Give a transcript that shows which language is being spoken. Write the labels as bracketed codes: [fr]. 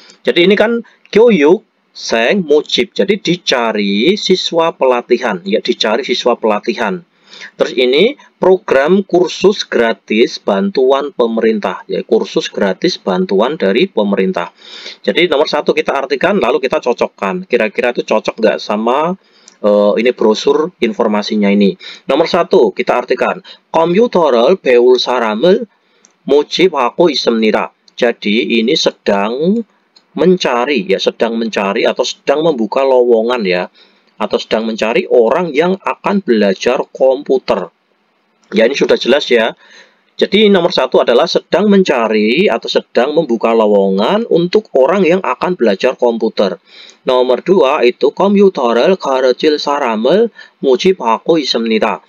[id] Jadi ini kan 교육 생 모집. Jadi dicari siswa pelatihan, ya dicari siswa pelatihan. Terus ini program kursus gratis bantuan pemerintah, ya kursus gratis bantuan dari pemerintah. Jadi nomor 1 kita artikan, lalu kita cocokkan. Kira-kira itu cocok nggak sama ini brosur informasinya ini. [ko] Nomor 1 kita artikan, 컴퓨터를 배울 사람을 모집하고 있습니다. [id] Jadi ini sedang mencari ya, sedang mencari atau sedang membuka lowongan ya. atau sedang mencari orang yang akan belajar komputer. Ya, ini sudah jelas ya. Jadi nomor 1 adalah sedang mencari atau sedang membuka lowongan untuk orang yang akan belajar komputer. [ko] Nomor 2 itu 컴퓨터를 가르칠 사람을 모집하고 있습니다.